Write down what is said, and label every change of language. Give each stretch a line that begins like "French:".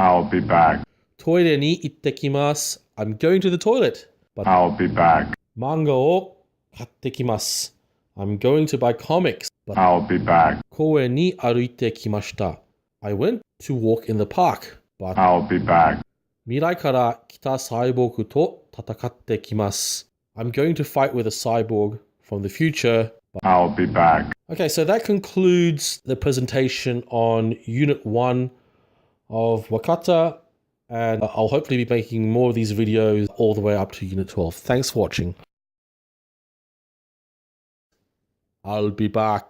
English: I'll be back.
Japanese: Toire ni ittekimasu.
English: I'm going to the toilet. But I'll be back.
Japanese: Manga o kattekimasu.
English: I'm going to buy comics. But I'll be back.
Japanese: Koe ni aruite kimashita.
English: I went to walk in the park. But I'll be back.
Japanese: 未来から来たサイボーグと戦ってきます.
English: I'm going to fight with a cyborg from the future. I'll be back. Okay, so that concludes the presentation on Unit 1 of Wakata. And I'll hopefully be making more of these videos all the way up to Unit 12. Thanks for watching. I'll be back.